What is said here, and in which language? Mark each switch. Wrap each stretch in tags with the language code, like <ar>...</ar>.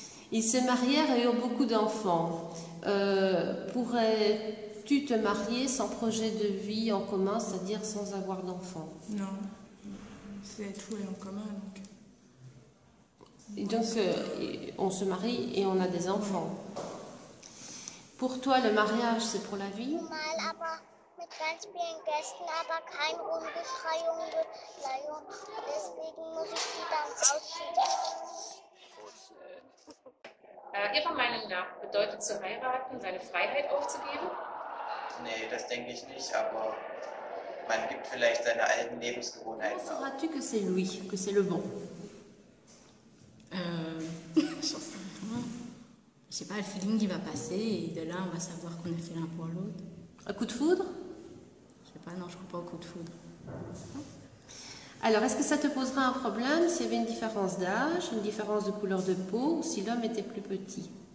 <fr>Ils se marièrent et eurent beaucoup d'enfants. Pourrais-tu te marier sans projet de vie en commun, c'est-à-dire sans avoir d'enfants? Non. C'est tout est en commun. Donc. Et donc, on se marie et on a des enfants. Pour toi, le mariage, c'est pour la vie?</fr> <de>Mal, aber mit ganz vielen Gästen, aber kein Rumgeschrei und Beleidigung. Deswegen muss ich die dann ausschieben. Ihrer Meinung nach bedeutet zu heiraten, seine Freiheit aufzugeben? Nee, das denke ich nicht, aber man gibt vielleicht seine alten Lebensgewohnheiten</de> <fr>Comment</fr> <de>auf.</de> <fr>sauras-tu que c'est lui, que c'est le bon? Je sais pas, le feeling qui va passer et de là on va savoir qu'on est fait l'un pour l'autre. Un coup de foudre? Je sais pas, non, je crois pas au coup de foudre. Alors, est-ce que ça te poserait un problème s'il y avait une différence d'âge, une différence de couleur de peau, ou si l'homme était plus petit?</fr>